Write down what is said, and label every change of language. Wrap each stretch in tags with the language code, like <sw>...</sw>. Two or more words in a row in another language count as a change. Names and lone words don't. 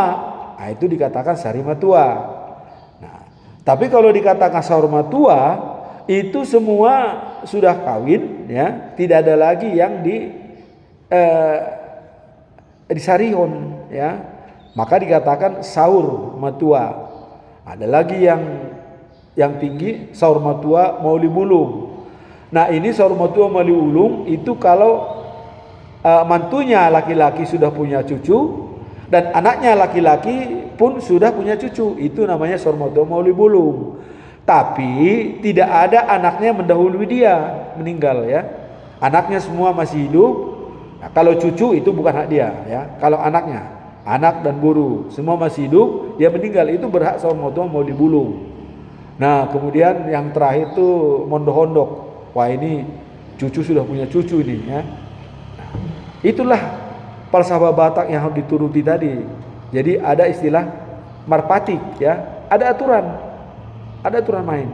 <id>Nah, itu dikatakan</id> <bbc>sarima tua.</bbc> <id>Nah, tapi kalau dikatakan</id> <bbc>saurma tua</bbc> <id>itu semua sudah kawin ya, tidak ada lagi yang disarihon ya, maka dikatakan</id> <bbc>saur matua.</bbc> <id>Ada lagi yang tinggi</id> <bbc>saur matua mauli bulung.</bbc> <id>Nah ini</id> <bbc>saur matua mauli ulung</bbc> <id>itu kalau mantunya laki-laki sudah punya cucu dan anaknya laki-laki pun sudah punya cucu, itu namanya</id> <bbc>saur matua mauli bulung.</bbc> <id>Tapi tidak ada anaknya mendahului dia meninggal ya. Anaknya semua masih hidup. Nah, kalau cucu itu bukan hak dia ya. Kalau anaknya, anak dan buru semua masih hidup, dia meninggal itu berhak</id> <bbc>saur matua mau dibulung.</bbc> <id>Nah, kemudian yang terakhir tuh mondok-hondok. Wah, ini cucu sudah punya cucu ini ya. Nah, itulah falsafah Batak yang harus dituruti tadi. Jadi ada istilah marpatik ya, ada aturan. Ada aturan main.</id>